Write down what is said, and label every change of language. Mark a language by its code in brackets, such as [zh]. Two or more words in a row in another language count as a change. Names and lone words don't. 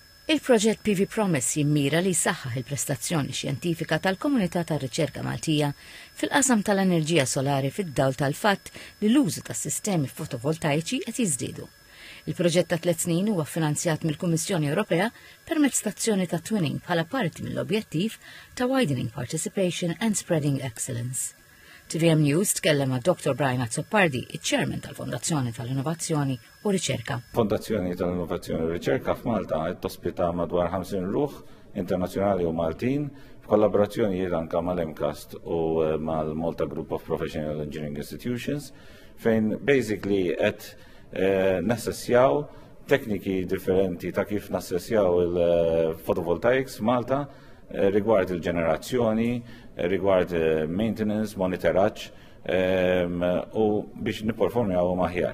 [mt] Il-proġett PV Promise jimmira li jsaħħaħ il-prestazzjoni xjentifika tal-komunità tar-riċerka Maltija fil-qasam tal-enerġija solari fid-dawl tal-fatt li l-użu tas-sistemi fotovoltaiċi qed jiżdiedu. Il-proġett ta' 3 snin huwa finanzjat mill-Kummissjoni Ewropea permezz tazzjoni ta' twinning bħala parti mill-objettiv ta' [en] widening participation and spreading excellence. [mt] TVM News tkellem ma' Dr. Brian Azzopardi, iċ-Chairman tal-Fondazzjoni tal-Innovazzjoni u Riċerka. Fondazzjoni tal-Innovazzjoni u Riċerka f'Malta qed tospita madwar 50 ruħ internazzjonali u Maltin f'kollaborazzjoni anke mal-MCAST u mal-Malta Group of Professional Engineering Institutions fejn basically qed nassessjaw tekniki differenti ta' kif nassessjaw il-photovoltaics Malta rigward il-ġenerazzjoni, rigward maintenance, monitoraġġ u biex nipperformjaw aħjar.